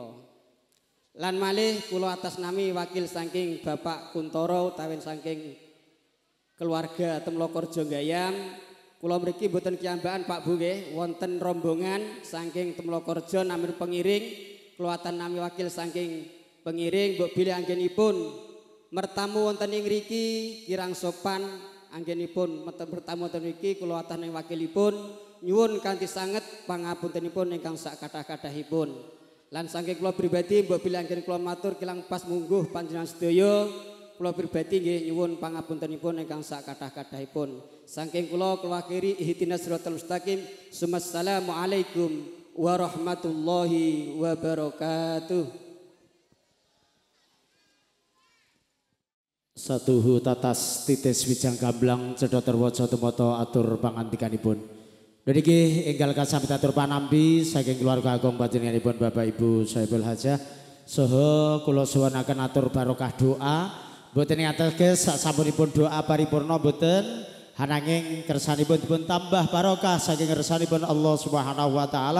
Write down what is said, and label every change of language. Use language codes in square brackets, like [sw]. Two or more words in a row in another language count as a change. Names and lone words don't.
[jv] Lan malih kula atas nami wakil saking Bapak Kuntoro utawi saking keluarga Temlokorjo Gayam, kula mriki boten kiyambakan Pak Bu nggih, wonten rombongan saking Temlokorjo namir pengiring, kula atan nami wakil saking pengiring mbok bilih anggenipun mertamu wonten ing mriki kirang sopan anggenipun bertamu ten mriki kula ataning wakilipun nyuwun kanthi sanget pangapuntenipun ingkang sak kathah-kathahipun. Lan saking kula pribadi mbok bilih anggen kula matur kilang pas mungguh panjenengan sedaya kula pribadi nggih nyuwun pangapuntenipun ingkang sak kathah-kathahipun. Saking kula akhiri [ar] اهدنا الصراط المستقيم. السلام عليكم ورحمة الله وبركاته. [jv] Satuhu tatas titis wijang gamblang cedhak terwaca tumata atur pangandikanipun. Niki enggal kasambet atur panampi saking keluarga agung panjenenganipun Bapak Ibu [ar] صاحب الحاجة [jv] saha kula suwunaken atur barokah doa mboten ngatos sasampunipun doa paripurna mboten ananging kersanipun dipun tambah barokah saking kersanipun [ar] الله سبحانه وتعالى.